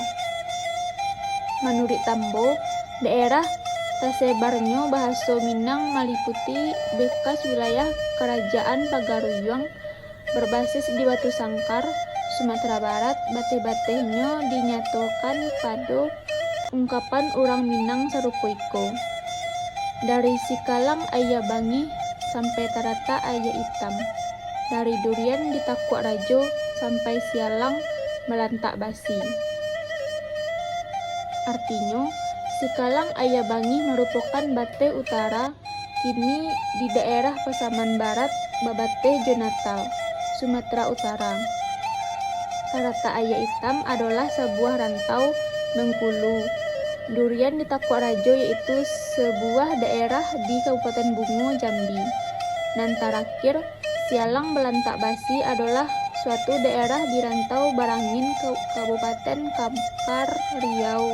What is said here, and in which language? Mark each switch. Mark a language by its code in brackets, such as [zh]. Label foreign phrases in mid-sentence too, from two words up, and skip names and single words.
[id] Menurut Tambo, daerah tersebarnya bahasa Minang meliputi bekas wilayah Kerajaan Pagaruyung berbasis di Batu Sangkar, Sumatera Barat. Bateh-batehnya dinyatakan pada ungkapan orang Minang [min] sarupa iko. Dari Sikalang aya Bangi sampai Tarata aya Itam. Dari Durian di Takuak Rajo sampai Sialang melantak basi. [id] Artinya, Sikalang aya Bangi merupakan Bateh Utara, kini di daerah Pasaman Barat [min] babate jo [id] Natal, Sumatera Utara. Tarata Aya Itam adalah sebuah rantau Bengkulu. Durian di Takwa Rajo yaitu sebuah daerah di Kabupaten Bungo, Jambi. Dan terakhir, Sialang Belantak Basi adalah suatu daerah di Rantau Barangin, Kabupaten Kampar, Riau.